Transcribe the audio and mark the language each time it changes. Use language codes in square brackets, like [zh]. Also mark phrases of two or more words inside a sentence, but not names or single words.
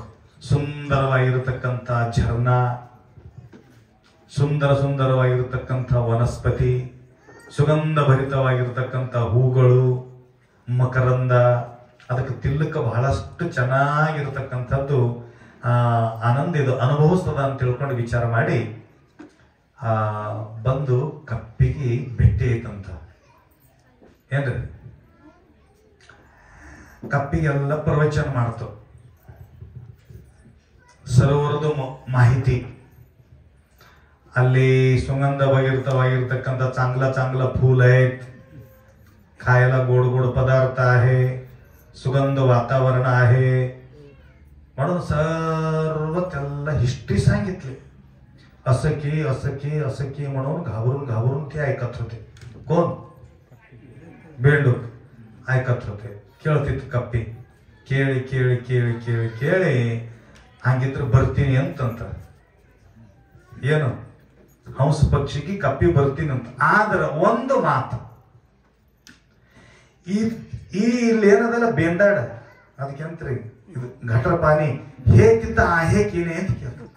[kn] ಸುಂದರವಾಗಿರತಕ್ಕಂಥ ಝರ್ಣ, ಸುಂದರವಾಗಿರತಕ್ಕಂಥ ವನಸ್ಪತಿ, ಸುಗಂಧ ಭರಿತವಾಗಿರತಕ್ಕಂಥ ಹೂಗಳು, ಮಕರಂದ, ಅದಕ್ಕೆ ತಿಲ್ಲಕ್ಕೆ ಬಹಳಷ್ಟು ಚೆನ್ನಾಗಿರತಕ್ಕಂಥದ್ದು ಆನಂದ ಇದು ಅನುಭವಿಸ್ತದ ಅಂತ ತಿಳ್ಕೊಂಡು ವಿಚಾರ ಮಾಡಿ ಬಂದು ಕಪ್ಪಿಗೆ ಭೇಟಿ ಐತಂತ. ಏನ್ರಿ? ಕಪ್ಪಿಗೆಲ್ಲ ಪ್ರವಚನ ಮಾಡ್ತು, ಸರೋವರದ ಮಾಹಿತಿ. ಅಲ್ಲಿ ಸುಗಂಧವಾಗಿರ್ತಕ್ಕಂಥ [mr] चांगला फूल आहेत, खायला गोड गोड पदार्थ आहे, सुगंध वातावरण आहे म्हणून सर्व त्याला हिस्ट्री सांगितली. असं की म्हणून घाबरून ते ऐकत होते. कोण? बेंडूक ऐकत होते. [kn] ಕೇಳ್ತಿತ್ತು ಕಪ್ಪಿ. ಕೇಳಿ ಹಂಗಿದ್ರೆ ಬರ್ತೀನಿ ಅಂತಂತ. ಏನು? ಹಂಸ ಪಕ್ಷಿಗೆ ಕಪ್ಪಿ ಬರ್ತೀನಿ ಅಂತ. ಆದ್ರೆ ಒಂದು ಮಾತು, ಇಲ್ಲಿ ಏನದಲ್ಲ ಬೇಂದಾಡ, ಅದಕ್ಕೆಂತ್ರಿ ಇದು [hi] गटर पानी [kn] ಹೇಗಿದ್ದ ಹೇಗೇನೆ ಅಂತ ಕೇಳ್ತ.